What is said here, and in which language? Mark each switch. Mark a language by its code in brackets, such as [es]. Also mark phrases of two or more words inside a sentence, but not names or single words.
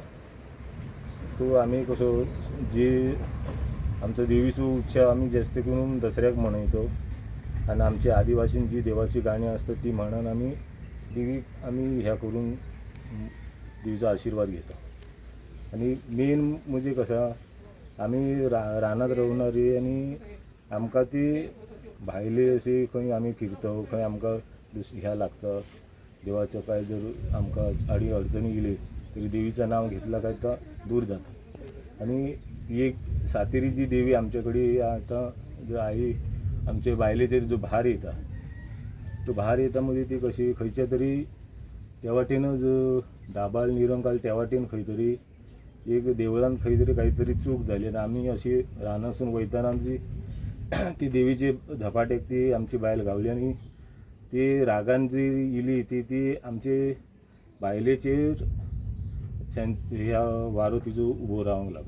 [kok] तो आमी कसो जे आमचो देवीचो उत्सव आमी जास्त करून दसऱ्याक मनयतो आणि आमची आदिवासींची देवाची गाणी असतात ती म्हणून आमी देवीक आमी ह्या करून देवीचो आशीर्वाद घेता. आणि मेन म्हणजे कसा आमी रानात रावणारी आणि आमकां ती भायले अशी खंय आमी फिरतो खंय आमकां ह्या लागता देवाचं काय जर आमकां आडी अडचणी येयली तरी देवीचं नाव घेतलं काय तर दूर जाता. आणि एक सातेरी जी देवी आमच्याकडे आता जो आहे आमचे बायलेचेर जो भार येता तो भार येता म्हणजे ती कशी खंयच्या तरी त्या वाटेन जो दाबाळ निरंकाल त्या वाटेन खंय तरी एक देवळान खंय तरी काहीतरी चूक झाली आणि आम्ही अशी रानासून वयताना आमची ती देवीची झपाट्याक ती आमची बायल गावली आणि ती रागान जी इली ती आमचे बायलेचेर ह्या वारो तिजो उबो रावंक लागलो.